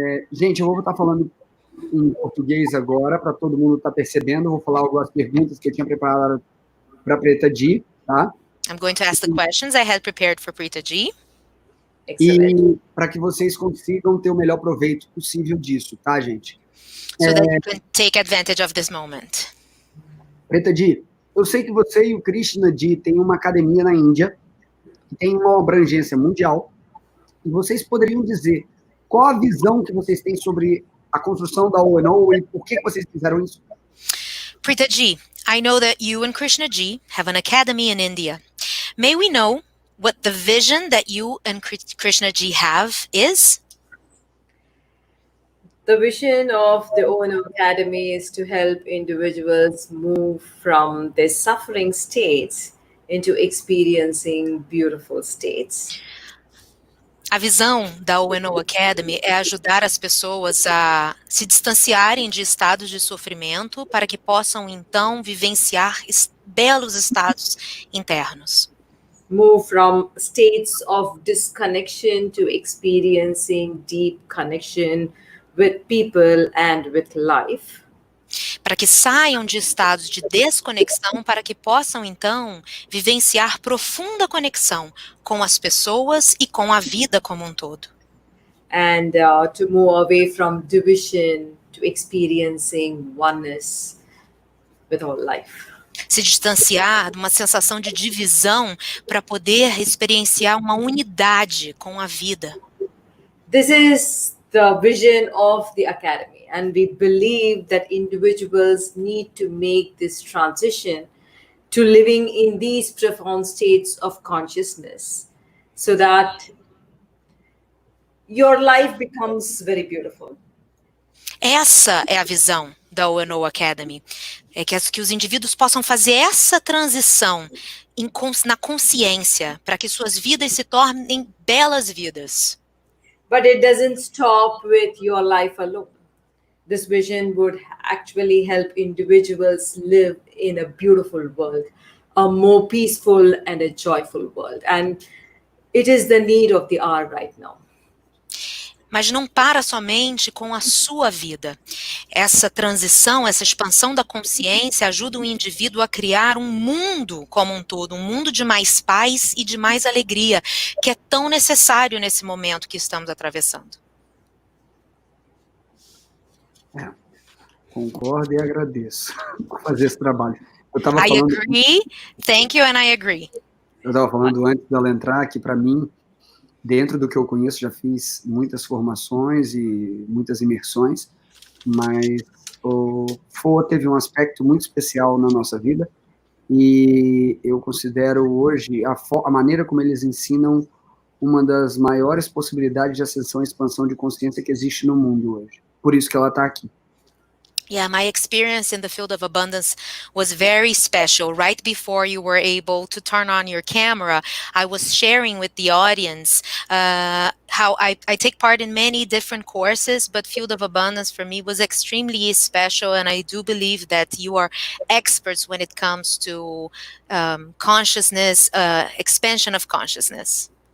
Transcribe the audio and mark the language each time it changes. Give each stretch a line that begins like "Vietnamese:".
Portuguese: Gente, eu vou estar falando em português agora, para todo mundo estar percebendo. Vou falar algumas perguntas que eu tinha preparado para a Preethaji, tá?
English: I'm going to ask the questions I had prepared for Preethaji. Excellent.
Portuguese: E para que vocês consigam ter o melhor proveito possível disso, tá, gente?
English: So that you can take advantage of this moment.
Portuguese: Preethaji, eu sei que você e o Krishnaji têm uma academia na Índia, que tem uma abrangência mundial, e vocês poderiam dizer qual a visão que vocês têm sobre a construção da ONO e por que vocês fizeram isso?
English: Preethaji, I know that you and Krishnaji have an academy in India. May we know what the vision that you and Krishnaji have is? The vision of the ONO Academy is to help individuals move from their suffering states into experiencing beautiful states.
Portuguese: A visão da ONO Academy é ajudar as pessoas a se distanciarem de estados de sofrimento para que possam, então, vivenciar belos estados internos.
English: Move from states of disconnection to experiencing deep connection with people and with life.
Portuguese: Para que saiam de estados de desconexão, para que possam, então, vivenciar profunda conexão com as pessoas e com a vida como um todo.
English: And to move away from division to experiencing oneness with all life.
Portuguese: Se distanciar de uma sensação de divisão para poder experienciar uma unidade com a vida.
English: This is the vision of the Academy, and we believe that individuals need to make this transition to living in these profound states of consciousness so that your life becomes very beautiful.
Portuguese: Essa é a visão da ONO Academy, é que os indivíduos possam fazer essa transição na consciência, para que suas vidas se tornem belas vidas.
English: But it doesn't stop with your life alone. This vision would actually help individuals live in a beautiful world, a more peaceful and a joyful world. And it is the need of the hour right now.
Portuguese: Mas não para somente com a sua vida. Essa transição, essa expansão da consciência ajuda o indivíduo a criar um mundo como um todo, um mundo de mais paz e de mais alegria, que é tão necessário nesse momento que estamos atravessando. Concordo e agradeço por fazer esse trabalho.
English: I agree, thank you and I agree.
Portuguese: Eu estava falando antes dela entrar que, para mim, dentro do que eu conheço, já fiz muitas formações e muitas imersões, mas o FOA teve um aspecto muito especial na nossa vida e eu considero hoje a maneira como eles ensinam uma das maiores possibilidades de ascensão e expansão de consciência que existe no mundo hoje. Por isso que ela está aqui.
English: Yeah, my experience in the field of abundance was very special. Right before you were able to turn on your camera, I was sharing with the audience how I take part in many different courses, but field of abundance for me was extremely special, and I do believe that you are experts when it comes to consciousness, expansion of consciousness.